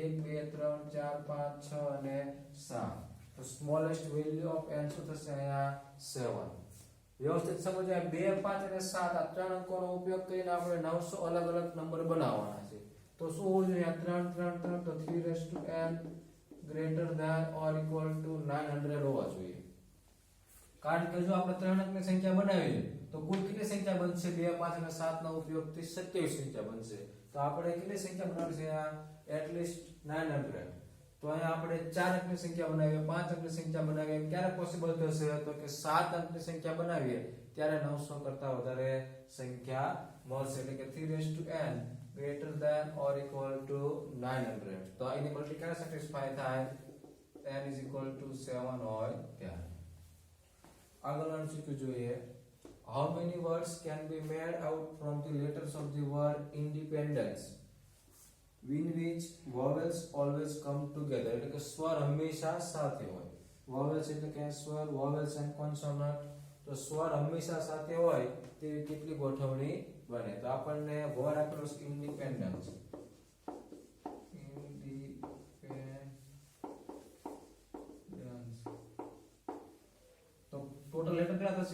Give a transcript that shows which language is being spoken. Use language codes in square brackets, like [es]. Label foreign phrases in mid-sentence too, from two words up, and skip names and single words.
[gu] 1 2 3 4 5 6 અને 7. તો [en] smallest value of n [gu] શું થશે? અહીંયા 7. વ્યવસ્થિત સમજો. 2 5 અને 7 આ ત્રણ અંકોનો ઉપયોગ કરીને આપણે 900 અલગ અલગ નંબર બનાવવાના છે. તો શું હોવું જોઈએ? 3 3 3 તો [en] 3n greater than or equal to 900 [gu] હોવા જોઈએ. કારણ કે જો આપણે ત્રણ અંકની સંખ્યા બનાવીએ તો કુલ કેટલી સંખ્યા બનશે? 2 5 અને 7 નો ઉપયોગથી 27 સંખ્યા બનશે. તો આપણે કેટલી સંખ્યા બનાવવી છે? [en] at least 900. [gu] તો અહીંયા આપણે ચાર અંકની સંખ્યા બનાવીએ, પાંચ અંકની સંખ્યા બનાવીએ, ક્યારે પોસિબલ થશે? તો કે 7 અંકની સંખ્યા બનાવીએ ત્યારે 900 કરતા વધારે સંખ્યા મળશે. એટલે કે [en] 3n greater than or equal to 900. [gu] તો એની મલ્ટી ક્યારે સેટિસ્ફાય થાય? [en] n is equal to 7 [gu] હોય ત્યારે. આગળનું MCQ જોઈએ. [en] How many words can be made out from the letters of the word independence in which vowels always come together? [gu] એટલે કે સ્વર હંમેશા સાથે હોય. vowels એટલે કે સ્વર, [en] vowels and consonant. [gu] તો સ્વર હંમેશા સાથે હોય તેવી કેટલી ગોઠવણી બને? તો આપણને વર્ડ આપેલો છે independence. [en] total letter [gu] કેટલા થશે?